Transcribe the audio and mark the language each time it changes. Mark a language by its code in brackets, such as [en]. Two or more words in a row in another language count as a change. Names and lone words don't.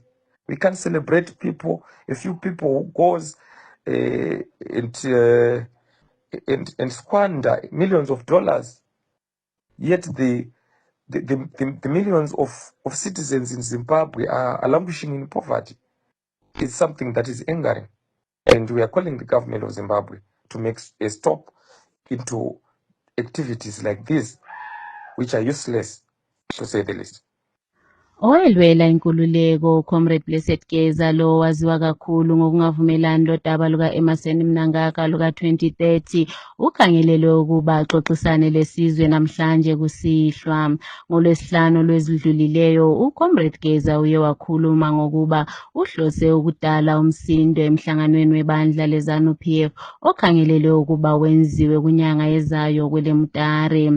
[en] We can celebrate people, a few people who goes and squander millions of dollars, yet the millions of citizens in Zimbabwe are languishing in poverty. It's something that is angering, and we are calling the government of Zimbabwe to make a stop into activities like this, which are useless, to say the least. [nd] Owelwela inkululeko Comrade Blessed Geza lo waziwa kakhulu ngokungavumelani lodaba luka Emmerson Mnangagwa luka 2030 ukhangelelwe ukuba axoxisane lesizwe namhlanje kusihlwa. NgoLwesihlanu lwezidlulileyo uComrade Geza uye wakhuluma ngokuba uhlose ukudala umsindo emhlanganweni webandla leZANU-PF okhangelelwe ukuba wenziwe kunyanga ezayo kweleMutare.